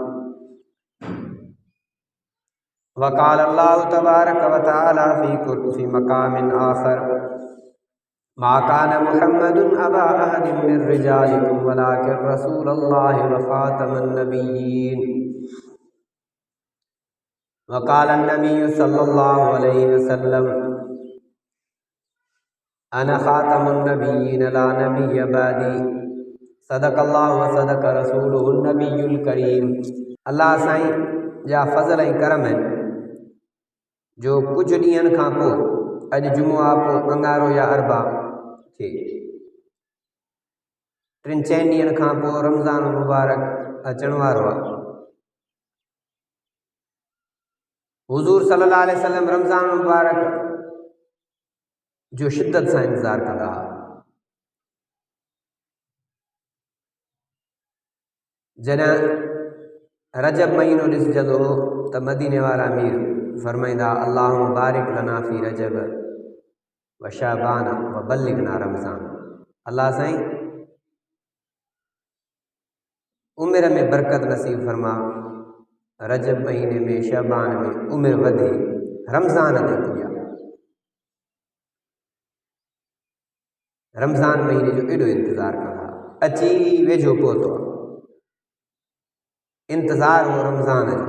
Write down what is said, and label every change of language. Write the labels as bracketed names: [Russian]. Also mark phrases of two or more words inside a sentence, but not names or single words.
[Arabic] وقال الله تبارك وتعالى في مقام آخر ما كان محمد أبا أحد من رجالكم ولكن رسول الله وخاتم النبيين. وقال النبي صلى الله عليه وسلم أنا خاتم النبيين لا نبي بعدي. صدق الله وصدق رسوله النبي الكريم. [Sindhi] अल्लाह साईं जा फ़ज़ल ऐं करम आहिनि जो कुछ ॾींहंनि खां पोइ अॼु जुमो आहे, पोइ अंगारो या अरबा थिए, 3-4 ॾींहंनि खां पोइ रमज़ान मुबारक अचण वारो आहे। हुज़ूर [Arabic] صلى الله عليه وسلم [Sindhi] रमज़ान मुबारक जो शिद्दत सां इंतज़ार कंदा हुआ। जॾहिं रजब महीनो ॾिसजंदो हो त मदीने वारा अमीर फरमाईंदा [Arabic] اللهم بارك لنا في رجب وشعبان وبلغنا رمضان. [Sindhi] अल्लाह साईं उमिरि में बरकत नसीब फरमा, रजब महीने में शाबान में उमिरि वधे, रमज़ान ते पुॼा। रमज़ान महीने जो एॾो इंतज़ार कंदा, अची वेझो पहुतो आहे, इंतज़ार हो रमज़ान जो।